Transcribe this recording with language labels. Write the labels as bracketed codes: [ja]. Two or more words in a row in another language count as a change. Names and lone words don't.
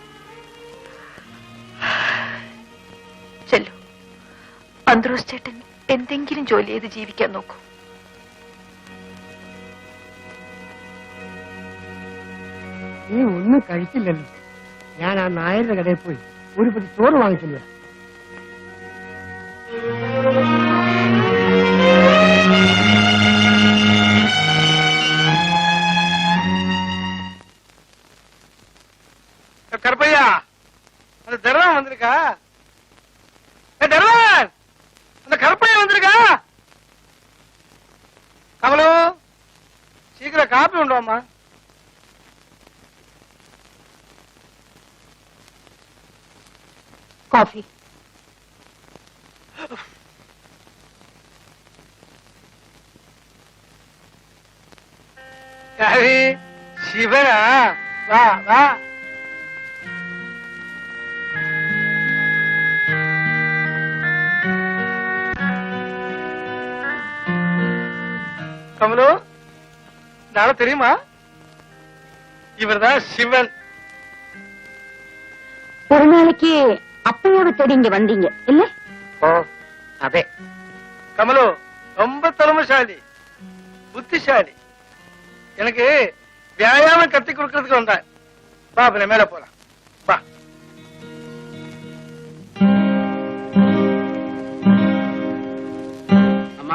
[ml] ചെല്ലു, അന്ത്രൂസ് ചേട്ടൻ എന്തെങ്കിലും ജോലി ചെയ്ത് ജീവിക്കാൻ നോക്കൂ. നീ ഒന്നും കഴിച്ചില്ലല്ലോ. ഞാൻ ആ നായരുടെ കടയിൽ പോയി ഒരു പതി ചോറ് വാങ്ങിച്ചില്ല. [ta] கருப்பையா, அந்த தர்வான் வந்திருக்கா? தர்வான், அந்த கருப்பையா வந்திருக்கா? கமலு, சீக்கிரம் காப்பி உண்டுவாமா. [ml] കോഫി. ശിവനാ, വാ വാ. [ta] கமலு, நாளை தெரியுமா? இவர்தான் சிவன். ஒரு நாளைக்கு அப்பையோட தேடி இங்க வந்தீங்க இல்ல? [ml] ഓ അതെ. [ta] கமலு ரொம்ப திறமைசாலி, புத்திசாலி. எனக்கு வியாயாமம் கத்து கொடுக்கறதுக்கு வந்தேன். வா, அப்ப மேல போலாம். வா. அம்மா,